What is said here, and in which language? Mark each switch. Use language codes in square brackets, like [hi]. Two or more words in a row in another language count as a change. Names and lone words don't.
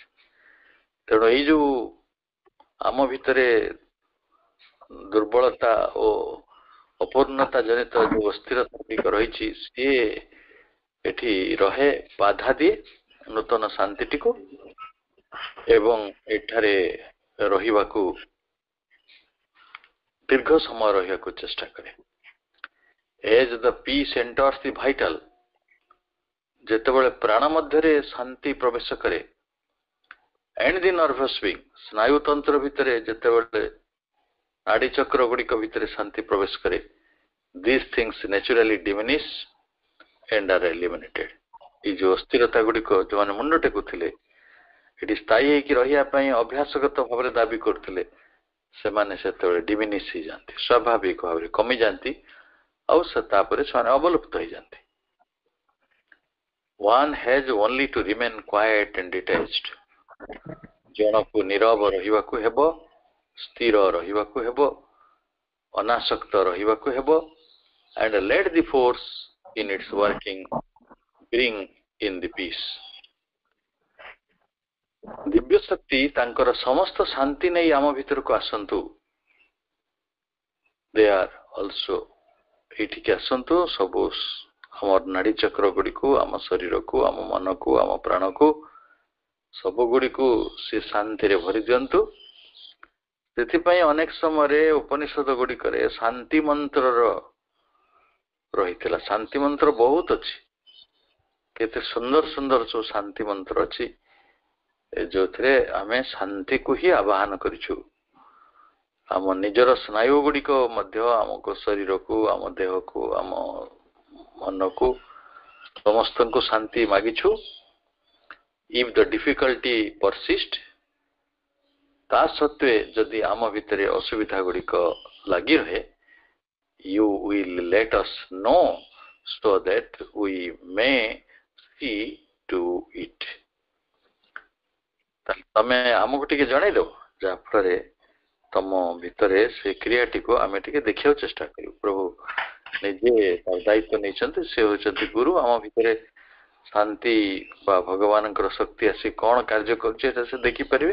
[or] ତେଣୁ ଏଇ ଯୋଉ ଆମ ଭିତରେ ଦୁର୍ବଳତା ଓ ଅପୂର୍ଣ୍ଣତା ଜନିତ ଯୋଉ ଅସ୍ଥିରତା ଗୁଡ଼ିକ ରହିଛି, ସିଏ ଏଠି ରହେ, ବାଧା ଦିଏ ନୂତନ ଶାନ୍ତିଟିକୁ ଏବଂ ଏଠାରେ ରହିବାକୁ ଦୀର୍ଘ ସମୟ ରହିବାକୁ ଚେଷ୍ଟା କରେ। [en] As the peace enters the vital, [or] ଯେତେବେଳେ ପ୍ରାଣ ମଧ୍ୟରେ ଶାନ୍ତି ପ୍ରବେଶ କରେ, [en] and the nervous being, [or] ସ୍ନାୟୁତନ୍ତ୍ର ଭିତରେ ଯେତେବେଳେ ନାଡି ଚକ୍ର ଗୁଡ଼ିକ ଭିତରେ ଶାନ୍ତି ପ୍ରବେଶ କରେ, [en] these things naturally diminish and are eliminated. [or] ଏଇ ଯୋଉ ଅସ୍ଥିରତା ଗୁଡ଼ିକ ଯୋଉମାନେ ମୁଣ୍ଡ ଟେକୁଥିଲେ, ଏଠି ସ୍ଥାୟୀ ହେଇକି ରହିବା ପାଇଁ ଅଭ୍ୟାସଗତ ଭାବରେ ଦାବି କରୁଥିଲେ, ସେମାନେ ସେତେବେଳେ ଡିମିନିଶ ହେଇଯାନ୍ତି, ସ୍ୱାଭାବିକ ଭାବରେ କମିଯାନ୍ତି, ଆଉ ସେ ତାପରେ ସେମାନେ ଅବଲୁପ୍ତ ହେଇଯାନ୍ତି। [en] One has only to remain quiet and detached. [or] ଜଣକୁ ନୀରବ ରହିବାକୁ ହେବ, ସ୍ଥିର ରହିବାକୁ ହେବ, ଅନାସକ୍ତ ରହିବାକୁ ହେବ, [en] and let the force in its working bring in the peace. [or] ଦିବ୍ୟ ଶକ୍ତି ତାଙ୍କର ସମସ୍ତ ଶାନ୍ତି ନେଇ ଆମ ଭିତରକୁ ଆସନ୍ତୁ। [en] They are also [or] ଏଇଠିକି ଆସନ୍ତୁ, ସବୁ ଆମ ନାଡି ଚକ୍ର ଗୁଡ଼ିକୁ, ଆମ ଶରୀରକୁ, ଆମ ମନକୁ, ଆମ ପ୍ରାଣକୁ, ସବୁ ଗୁଡ଼ିକୁ ସେ ଶାନ୍ତିରେ ଭରି ଦିଅନ୍ତୁ। ସେଥିପାଇଁ ଅନେକ ସମୟରେ ଉପନିଷଦ ଗୁଡ଼ିକରେ ଶାନ୍ତି ମନ୍ତ୍ରର ରହିଥିଲା। ଶାନ୍ତି ମନ୍ତ୍ର ବହୁତ ଅଛି, କେତେ ସୁନ୍ଦର ସୁନ୍ଦର ସବୁ ଶାନ୍ତି ମନ୍ତ୍ର ଅଛି, ଯୋଉଥିରେ ଆମେ ଶାନ୍ତିକୁ ହିଁ ଆବାହନ କରିଛୁ। ଆମ ନିଜର ସ୍ନାୟୁ ଗୁଡ଼ିକ ମଧ୍ୟ ଆମକୁ, ଶରୀରକୁ, ଆମ ଦେହକୁ, ଆମ ମନକୁ, ସମସ୍ତଙ୍କୁ ଶାନ୍ତି ମାଗିଛୁ। [en] If the difficulty persist, [or] ତା ସତ୍ତ୍ୱେ ଯଦି ଆମ ଭିତରେ ଅସୁବିଧା ଗୁଡ଼ିକ ଲାଗି ରହେ, [en] you will let us know so that we may see to it. [or] ତମେ ଆମକୁ ଟିକେ ଜଣେଇଦବ, ଯାହା ଫଳରେ ତମ ଭିତରେ ସେ କ୍ରିୟାଟିକୁ ଆମେ ଟିକେ ଦେଖିବାକୁ ଚେଷ୍ଟା କରିବୁ। ପ୍ରଭୁ ନିଜେ ତାର ଦାୟିତ୍ୱ ନେଇଛନ୍ତି, ସେ ହଉଛନ୍ତି ଗୁରୁ। ଆମ ଭିତରେ ଶାନ୍ତି ବା ଭଗବାନଙ୍କର ଶକ୍ତି ଆସି କଣ କାର୍ଯ୍ୟ କରୁଛି ଏଟା ସେ ଦେଖିପାରିବେ।